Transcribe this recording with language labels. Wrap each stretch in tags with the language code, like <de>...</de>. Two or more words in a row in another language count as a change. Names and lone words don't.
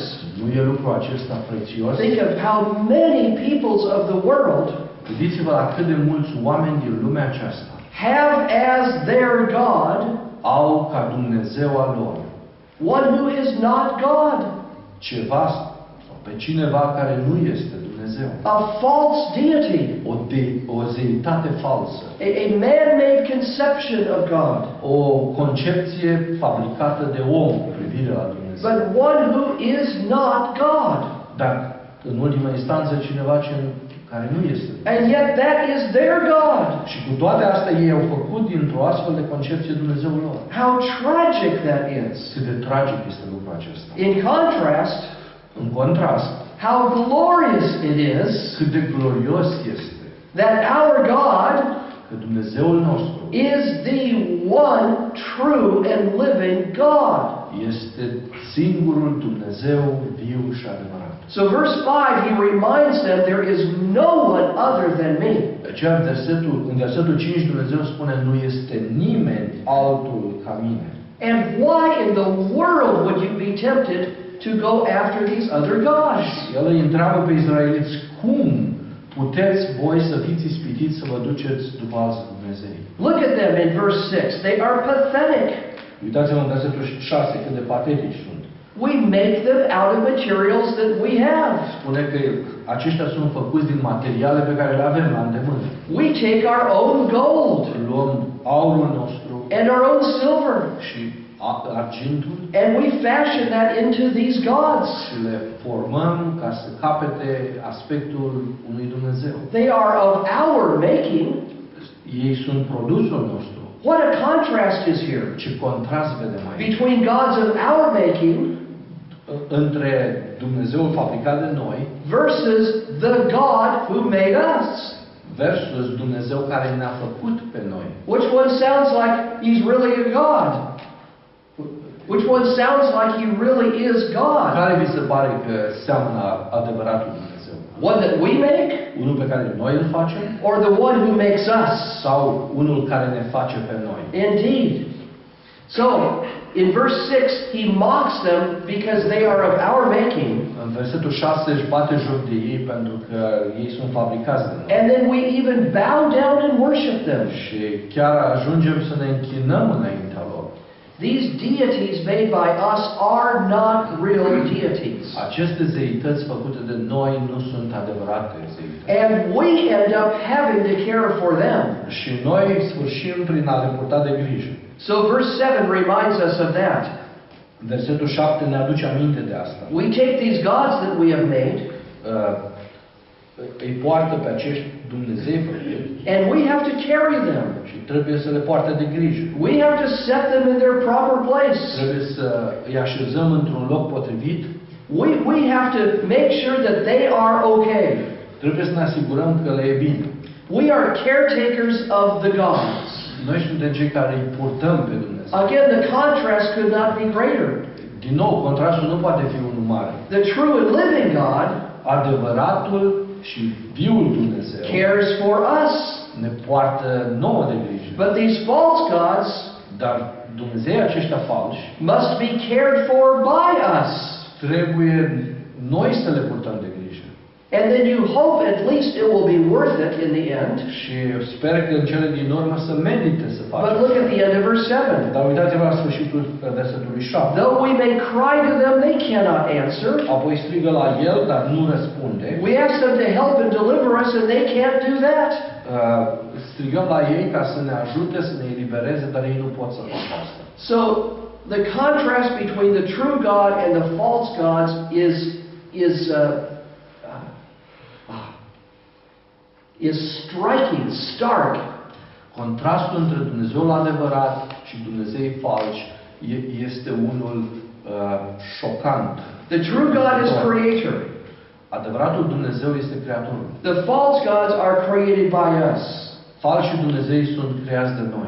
<ro>Nu e lucrul acesta prețios?</ro> <en>Think of how many peoples of the world</en> <ro>Gândiți-vă la cât de mulți oameni din lumea aceasta</ro> <en>have as their God</en> <ro>au ca Dumnezeu al lor</ro> <en>one who is not God,</en> <ro>ceva sau pe cineva care nu este Dumnezeu.</ro> <en>a false deity,</en> <ro>O zeitate falsă.</ro> <en>a man-made conception of God,</en> <ro>O concepție fabricată de om cu privire la Dumnezeu.</ro> <en>but one who is not God.</en> <ro>Dar, în ultima instanță, cineva care nu este.</ro> <en>And yet that is their God.</en> <ro>Și cu toate astea ei au făcut dintr-o astfel de concepție Dumnezeul lor.</ro> <en>How tragic that is.</en> <ro>Cât de tragic este lucrul acesta.</ro> <en>In contrast,</en> <ro>În contrast,</ro> <en>how glorious it is</en> <ro>cât de glorios este</ro> <en>that our God</en> <ro>că Dumnezeul nostru</ro> <en>is the one true and living God.</en> <ro>este singurul Dumnezeu viu și adevărat.</ro> <en>So verse 5, He reminds them there is no one other than me.</en> <ro>De aceea în versetul 5 Dumnezeu spune nu este nimeni altul ca mine.</ro> <en>And why in the world would you be tempted to go after these other gods?</en> <ro>El îi întreabă pe izraeliți cum puteți voi să fiți ispitiți să vă duceți după alți Dumnezei.</ro> <en>Look at them in verse 6. They are pathetic.</en> <ro>Uitați-vă în versetul 6 cât de patetici sunt.</ro> <en>We make them out of materials that we have.</en> <ro>Spune că aceștia sunt făcuți din materiale pe care le avem la îndemână.</ro> <en>We take our own gold</en> <ro>Luăm aurul nostru</ro> <en>and our own silver,</en> <ro>și argintul</ro> <en>and we fashion that into these gods.</en> <ro>și le formăm ca să capete aspectul unui Dumnezeu.</ro> <en>They are of our making.</en> <ro>Ei sunt produsul nostru.</ro> <en>What a contrast is here</en> <ro>Ce contrast vedem aici.</ro> <en>between gods of our making</en> <ro>Între Dumnezeul fabricat de noi</ro> <en>versus the God who made us.</en> <ro>versus Dumnezeu care ne-a făcut pe noi.</ro> <en>Which one sounds like He's really a God? Which one sounds like He really is God?</en> <ro>Care vi se pare că seamănă adevăratul Dumnezeu?</ro> <en>One that we make,</en> <ro>Unul pe care noi îl facem</ro> <en>or the one who makes us?</en> <ro>sau unul care ne face pe noi?</ro> <en>Indeed. So, in verse 6, he mocks them because they are of our making.</en> <ro>În versetul 6 își bate joc de ei pentru că ei sunt fabricați de noi.</ro> <en>And then we even bow down and worship them.</en> <ro>Și chiar ajungem să ne închinăm înaintea lor.</ro> <en>These deities made by us are not real deities.</en> <ro>Aceste zeități făcute de noi nu sunt adevărate zeități.</ro> <en>And we end up having to care for them.</en> <ro>Și noi sfârșim prin a le purta de grijă.</ro> <en>So verse 7 reminds us of that.</en> <ro>Versetul 7 ne aduce aminte de asta.</ro> <en>We take these gods that we have made,</en> <ro>Îi poartă pe acești Dumnezei făcuți</ro> <en>and we have to carry them.</en> <ro>și trebuie să le poarte de grijă.</ro> <en>We have to set them in their proper place.</en> <ro>Trebuie să îi așezăm într-un loc potrivit.</ro> <en>We have to make sure that they are okay.</en> <ro>Trebuie să ne asigurăm că le e bine.</ro> <en>We are caretakers of the gods.</en> <ro>Noi suntem cei care îi purtăm pe Dumnezeu.</ro> <en>Again, the contrast could not be greater.</en> <ro>Din nou, contrastul nu poate fi unul mare.</ro> <en>The true and living God</en> <ro>Adevăratul și viul Dumnezeu</ro> <en>cares for us.</en> <ro>ne poartă nouă de grijă.</ro> <en>But these false gods</en> <ro>Dar Dumnezei aceștia falși</ro> <en>must be cared for by us.</en> <ro>trebuie noi să le purtăm de grijă.</ro> <en>And then you hope at least it will be worth it in the end.</en> <ro>Și sper că în cele din urmă să merite să</ro> <en>But</en> <ro>facem.</ro> <en>look at the end of verse 7.</en> <ro>Dar uitați-vă la sfârșitul versetului 7.</ro> <en>Though we may cry to them, they cannot answer.</en> <ro>Apoi strigă la el, dar nu răspunde.</ro> <en>We ask them to help and deliver us, and they can't do that.</en> <ro>Strigăm la ei ca să ne ajute, să ne elibereze, dar ei nu pot să facă asta.</ro> <en>So the contrast between the true God and the false gods is striking, stark.</en> <ro>Contrastul între Dumnezeul adevărat și Dumnezei falși este unul șocant.</ro> <en>The true God is creator.</en> <ro>Adevăratul Dumnezeu este creatorul.</ro> <en>The false gods are created by us.</en> <ro>Falșii Dumnezei sunt creați de noi.</ro>